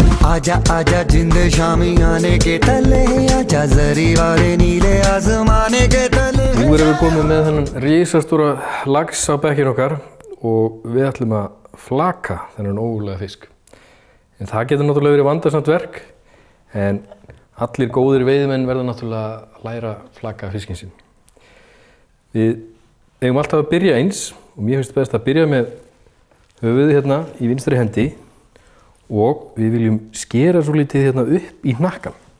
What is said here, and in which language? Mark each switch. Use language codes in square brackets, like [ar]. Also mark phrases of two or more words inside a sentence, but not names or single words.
[hi] आजा आजा जिंद शामी आने के तले आजा जरी वाले नीले आसमाने के तले [is] Nú erum við komið með þennan risastóra lax á bekkinn okkar og við ætlum að flaka þennan ógurlega fisk. En það getur náttúrulega verið vandasamt verk, en allir góðir veiðimenn verða náttúrulega að læra að flaka fiskinn sinn. Við eigum alltaf að byrja eins og mér finnst best að byrja með höfuðið hérna í vinstri hendi og við viljum skera svo lítið hérna upp í hnakkan.